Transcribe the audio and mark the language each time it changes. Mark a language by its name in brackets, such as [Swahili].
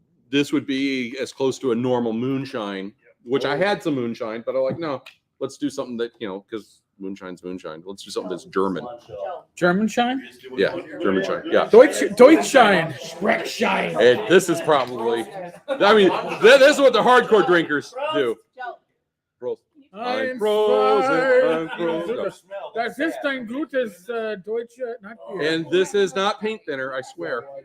[English] This would be as close to a normal moonshine, which I had some moonshine, but I'm like, no, let's do something that because moonshine's moonshine. Let's do something that's German. German shine. Yeah, German shine. Yeah. Deutschshine. Schreckshine. And this is probably. I mean, this is what the hardcore drinkers do. [German] Prost. Ein, Prost, zwei. Das ist ein gutes Deutsche. [English] Not beer. And this is not paint thinner, I swear.